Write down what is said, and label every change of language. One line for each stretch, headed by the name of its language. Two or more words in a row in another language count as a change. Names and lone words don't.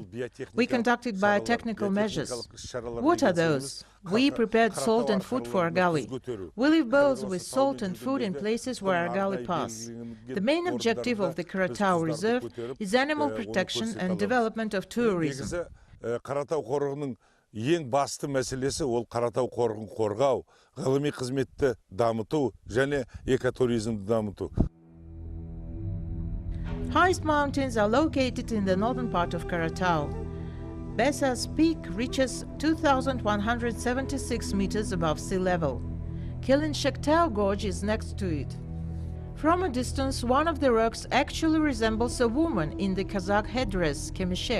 English: We conducted biotechnical measures. What are those? We prepared salt and food for argali. We leave bowls with salt and food in places where argali pass. The main objective of the Karatau Reserve is animal protection and development of tourism.
Kazakh: Ең басты мәселесі ол Қаратау қорығын қорғау, ғылыми қызметті дамыту және экотуризмді дамыту.
English: Highest mountains are located in the northern part of Karatau. Besas Peak reaches 2,176 meters above sea level. Kilin Shektau Gorge is next to it. From a distance, one of the rocks actually resembles a woman in the Kazakh headdress, Kemishek.